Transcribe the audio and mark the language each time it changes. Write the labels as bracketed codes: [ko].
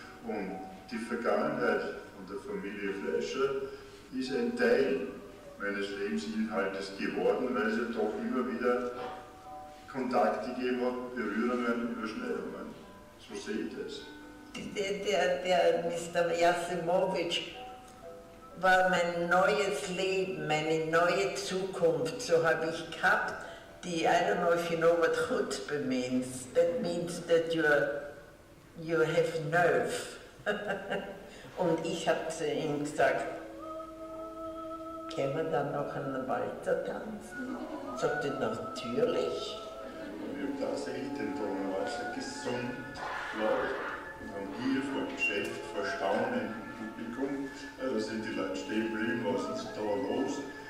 [de] Und die Vergangenheit von der Familie Fleischer ist ein Teil meines Lebensinhaltes geworden, weil es ja doch immer wieder Kontakte gegeben hat, Berührungen, Überschneidungen. So sehe ich das. Der Mr. Jasimowitsch war mein neues Leben, meine neue Zukunft. So habe ich gehabt. [en] I don't know if you know what chutzpah means. That means that you have nerve. [de] Und ich habe zu ihm gesagt, können wir dann noch einen Walzer tanzen? Sagte natürlich. Wir haben tatsächlich den Donauwalzer gesund laut und haben hier vor Geschäft, vor staunendem Publikum, da sind die Leute stehen geblieben, was ist da los?